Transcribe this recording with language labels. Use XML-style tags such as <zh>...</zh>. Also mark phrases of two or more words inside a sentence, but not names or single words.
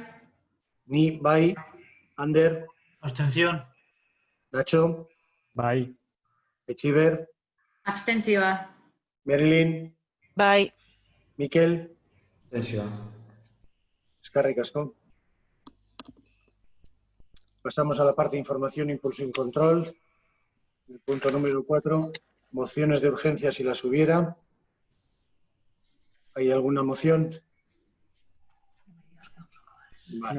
<eu>Ni. Bai. Ander.</eu> <es>Abstención. Nacho.</es> <eu>Bai. Etxiber. Abstentzioa. Marilyn. Bai. Miquel.</eu> <es>Abstención.</es> <eu>Eskerrik asko.</eu> <es>Pasamos a la parte de información, impulso y control. El punto número 4, mociones de urgencia si las hubiera. ¿Hay alguna moción? Vale.</es>